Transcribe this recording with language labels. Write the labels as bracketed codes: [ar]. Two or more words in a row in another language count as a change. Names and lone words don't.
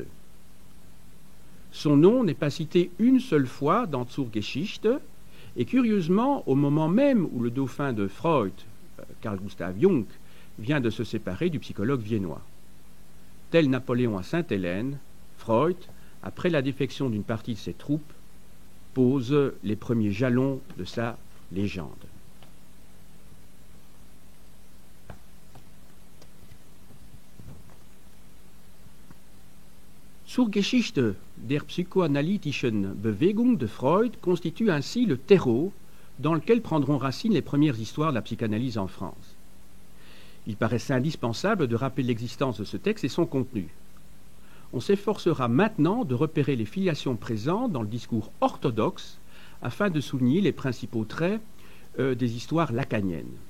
[fr] Son nom n'est pas cité une seule fois dans Zur Geschichte, et curieusement, au moment même où le dauphin de Freud, Carl Gustav Jung vient de se séparer du psychologue viennois. Tel Napoléon à Sainte-Hélène, Freud, après la défection d'une partie de ses troupes, pose les premiers jalons de sa légende. Zur Geschichte der psychoanalytischen Bewegung de Freud constitue ainsi le terreau dans lequel prendront racine les premières histoires de la psychanalyse en France. Il paraissait indispensable de rappeler l'existence de ce texte et son contenu. On s'efforcera maintenant de repérer les filiations présentes dans le discours orthodoxe afin de souligner les principaux traits des histoires lacaniennes.